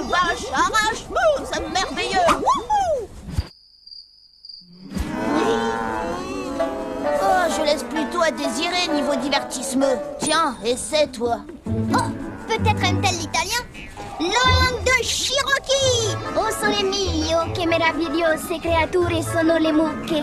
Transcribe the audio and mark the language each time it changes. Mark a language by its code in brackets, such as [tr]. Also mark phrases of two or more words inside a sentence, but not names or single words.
[fr] Vache, arrache, mou, c'est merveilleux. Wouhou! Oh, je laisse plutôt à désirer niveau divertissement. Tiens, essaie toi. Oh, peut-être aime-t-elle l'italien? Langue de Cherokee! [it] Oh sole mio, che meravigliose creature sono le mucche.